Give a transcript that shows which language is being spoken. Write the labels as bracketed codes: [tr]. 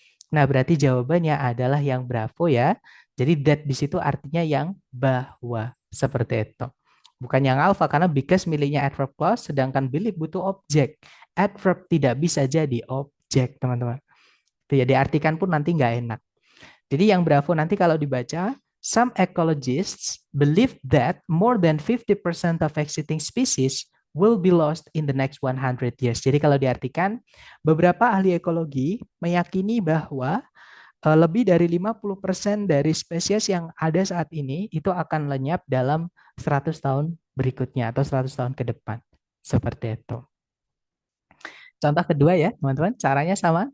[id] Nah, berarti jawabannya adalah yang bravo ya. Jadi that di situ artinya yang bahwa seperti itu. Bukan yang alpha karena because miliknya adverb clause sedangkan believe butuh objek. Adverb tidak bisa jadi objek, teman-teman. Itu ya diartikan pun nanti nggak enak. Jadi yang bravo nanti kalau dibaca [en] some ecologists believe that more than 50% of existing species will be lost in the next 100 years. [id] Jadi kalau diartikan, beberapa ahli ekologi meyakini bahwa lebih dari 50% dari spesies yang ada saat ini itu akan lenyap dalam 100 tahun berikutnya atau 100 tahun ke depan. Seperti itu. Contoh kedua ya, teman-teman. Caranya sama.